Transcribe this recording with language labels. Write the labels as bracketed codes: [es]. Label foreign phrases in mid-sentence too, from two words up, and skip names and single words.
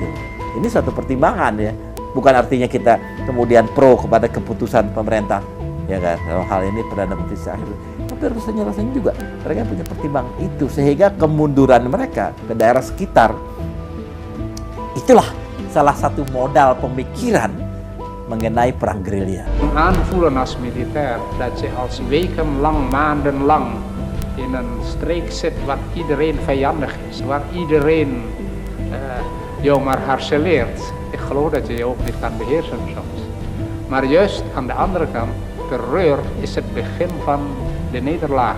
[id] Ini suatu pertimbangan ya. Bukan artinya kita kemudian pro kepada keputusan pemerintah, ya kan. Dalam hal ini Perdana Menteri Syahrir. Tapi rasanya juga mereka punya pertimbangan itu, sehingga kemunduran mereka ke daerah sekitar itulah salah satu modal pemikiran mengenai perang gerilya. [nl] Aanvoelen als militair dat je als wekenlang, maandenlang in een streek zit waar iedereen vijandig is, waar iedereen jou maar harceleert. Ik geloof dat je je ook niet kan beheersen soms. Maar juist aan de andere kant, terreur is het begin van de nederlaag.